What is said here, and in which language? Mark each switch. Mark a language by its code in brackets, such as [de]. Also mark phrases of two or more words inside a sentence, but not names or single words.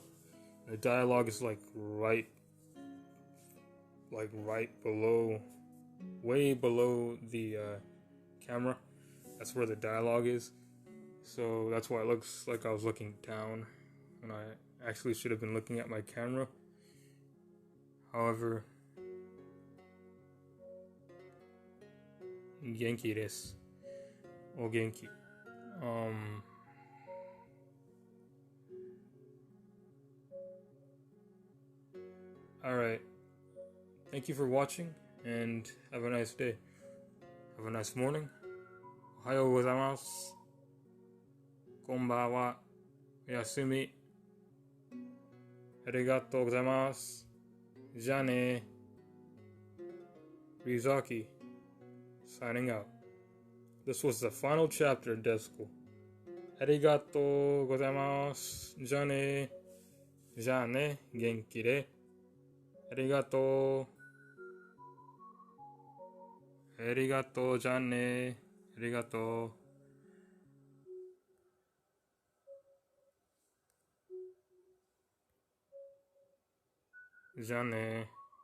[en] The dialogue is like right below, way below the camera. That's where the dialogue is. So that's why it looks like I was looking down when I actually should have been looking at my camera. However, [ja] 元気です. お元気. [en] Alright. Thank you for watching and have a nice day. Have a nice morning. [ja] Ohayōgozaimasu. こんばんは。おやすみ. ありがとうございます. Ja ne. Rizaki. [en] Signing out. This was the final chapter of Deaf School. [ja] ありがとうございます. じゃね。じゃね. 元気で. ありがとう。ありがとう, じゃね. Arigatou. じゃね.